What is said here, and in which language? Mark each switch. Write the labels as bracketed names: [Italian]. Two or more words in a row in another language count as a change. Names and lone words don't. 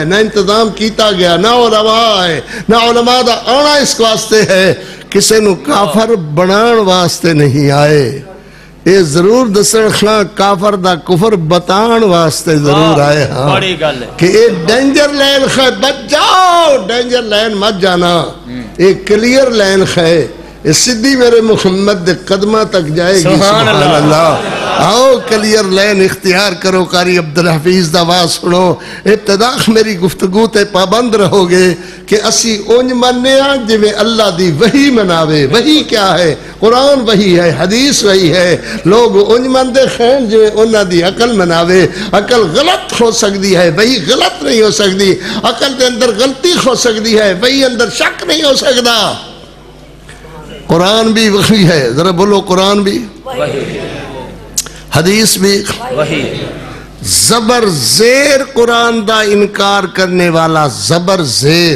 [Punjabi] نہ انتظام کیتا گیا نہ علماء ہے نہ علماء دا آنا اس واسطے ہے کسی نو کافر بنان واسطے نہیں آئے یہ ضرور دسن خلاں کافر دا کفر بتان واسطے ضرور آئے ہاں کہ یہ [English] danger lane [Punjabi] ہے بچ جاؤ [English] danger lane [Punjabi] مت جانا یہ [English] clear lane [Punjabi] ہے یہ سدھی میرے محمد دے قدمہ تک جائے گی. [Arabic] سبحان اللہ. [Urdu] آؤ [English] clear lane [Urdu] اختیار کرو. [Punjabi] قاری عبدالحفیظ دا آواز سنو. ابتدا میری گفتگو تے پابند رہو گے کہ اسی اونج مننے ہاں جویں اللہ دی وحی مناوے. [Urdu] وحی کیا ہے؟ قرآن وحی ہے، حدیث وحی ہے. [Punjabi] لوگ اونج مندے خین جویں انہاں دی عقل مناوے. [Urdu] عقل غلط ہو سکتی ہے، وحی غلط نہیں ہو سکتی. [Punjabi] عقل دے اندر غلطی ہو سکتی ہے، وحی اندر شک نہیں ہو سکتا. [Urdu] قرآن بھی وحی ہے. ذرا بولو قرآن بھی وحی، حدیث بھی وحی. [Punjabi] زبر زیر قرآن دا انکار کرنے والا زبر زیر